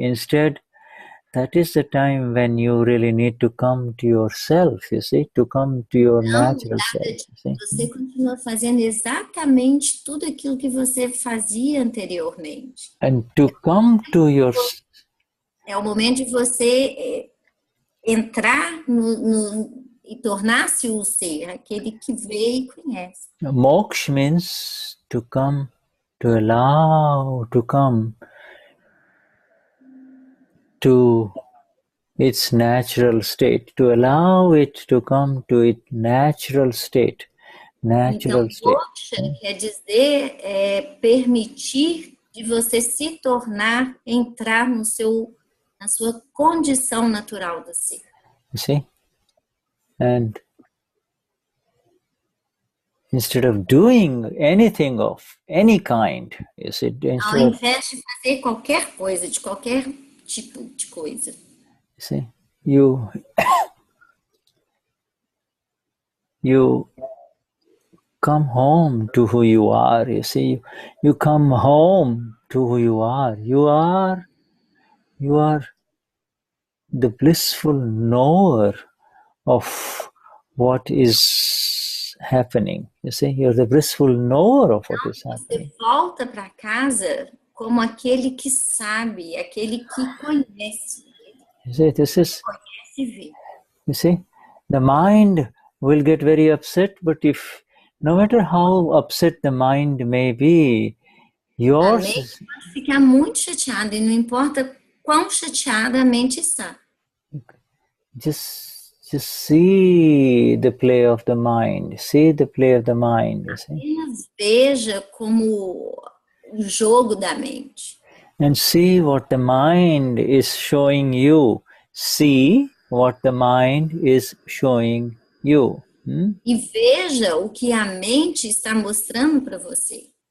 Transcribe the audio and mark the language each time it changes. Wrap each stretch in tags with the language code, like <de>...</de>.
<en>Instead, that is the time when you really need to come to yourself, you see, to come to your natural self. You see?</en> <pt>Você continua fazendo exatamente tudo aquilo que você fazia anteriormente.</pt> <en>And to come to your...</en> <pt>É o momento de você entrar e tornar-se o ser, aquele que vê e conhece.</pt> <en>Moksha means to come, to allow to come to its natural state, to allow it to come to its natural state. Natural</en> <pt>Então,</pt> <en>state.</en> <pt>moksha quer dizer permitir de você se tornar, entrar na sua condição natural do ser.</pt> <en>You see? And instead of doing anything of any kind, you see,</en> <pt>Ao invés de fazer qualquer coisa, de qualquer tipo de coisa.</pt> <en>you see, you come home to who you are. You see, you come home to who you are. You are the blissful knower of what is happening. You see, you're the blissful knower of what is happening.</en> <pt>Você volta para casa como aquele que sabe, aquele que conhece.</pt> <en>You see, this is.</en> <pt>Conhece e vê.</pt> <en>You see, the mind will get very upset, but no matter how upset the mind may be,</en> <pt>A mente pode ficar muito chateada e não importa quão chateada a mente está.</pt> <en>Just see the play of the mind. See the play of the mind. You see?</en> <pt>Apenas veja como o jogo da mente.</pt> <en>And see what the mind is showing you. See what the mind is showing you.</en> <pt>E veja o que a mente está mostrando para você.</pt>